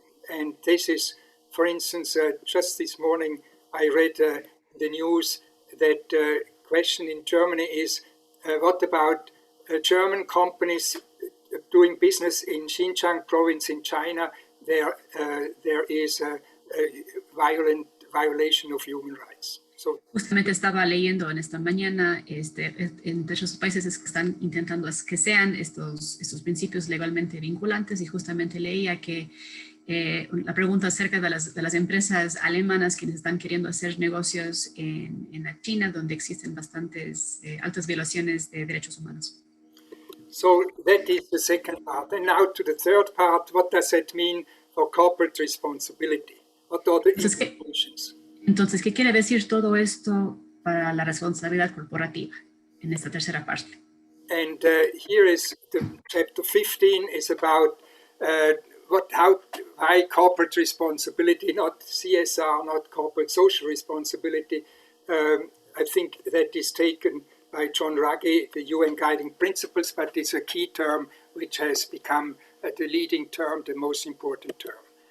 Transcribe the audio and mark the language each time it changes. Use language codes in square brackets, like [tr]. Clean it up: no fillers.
[en] And this is, for instance, just this morning I read the news that question in Germany is, what about German companies doing business in Xinjiang province in China? There is a violent violation of human rights. So, [es] justamente estaba leyendo en esta mañana entre esos países que están intentando que sean estos principios legalmente vinculantes, y justamente leía que la pregunta acerca de las empresas alemanas quienes están queriendo hacer negocios en la China, donde existen bastantes altas violaciones de derechos humanos. [en] So that is the second part. And now to the third part, what does that mean for corporate responsibility? What are the implications? [es] Entonces, ¿qué quiere decir todo esto para la responsabilidad corporativa en esta tercera parte? [en] And here is the chapter 15 is about why corporate responsibility, not CSR, not corporate social responsibility. I think that is taken by John Ruggie, the UN Guiding Principles, but it's a key term which has become the leading term, the most important term.